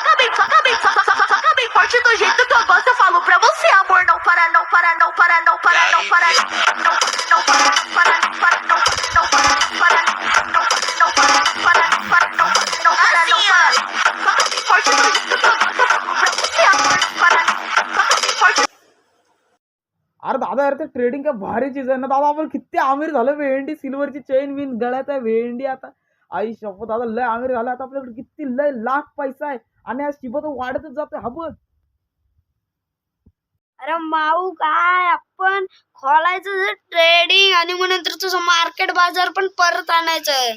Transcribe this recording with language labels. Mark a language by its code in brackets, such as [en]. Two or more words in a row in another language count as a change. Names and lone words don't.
[pt] Toca bem forte do jeito que eu gosto. Eu falo pra você, amor, não para, não para, não para, não para, não para, não, não para, para, para, não, não para, para, não, não para, para, para, não, não para, não para. Toca bem forte do jeito que eu gosto. Eu falo pra você, amor, não para, toca bem forte. [mr] अरे दादा यार ते ट्रेडिंग काय भारी चीज आहे ना दादा. आपण किती आमिर झालं. भेंडी सिल्वरची चेन विन गळ्यात आहे भेंडी. आता आई शपथ दादा लय आमिर झालं. आता आपल्याकडे किती लय लाख पैसा आहे आणि आज शिबत वाढतच जातोय. हा बघ अरे माऊ काय आपण खोलायचं ट्रेडिंग आणि मग नंतर तुझं मार्केट बाजार पण परत आणायचं.